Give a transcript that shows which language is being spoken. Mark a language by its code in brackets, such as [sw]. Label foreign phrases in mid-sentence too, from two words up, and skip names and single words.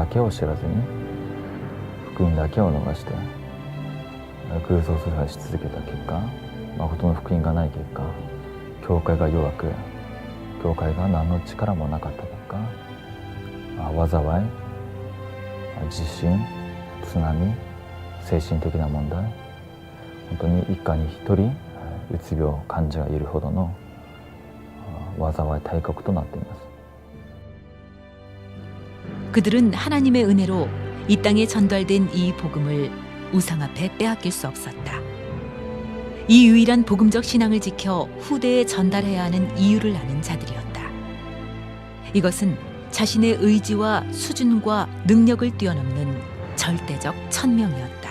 [ja] けを知らずに福音だけを逃して空想崇拝し続けた結果誠の福音がない結果教会が弱く教会が何の力もなかった結果災い地震津波精神的な問題本当に一家に一人うつ病患者がいるほどの災い大国となっています。 [ko] 그들은 하나님의 은혜로 이 땅에 전달된 이 복음을 우상 앞에 빼앗길 수 없었다. 이 유일한 복음적 신앙을 지켜 후대에 전달해야 하는 이유를 아는 자들이었다. 이것은 자신의 의지와 수준과 능력을 뛰어넘는 절대적 천명이었다.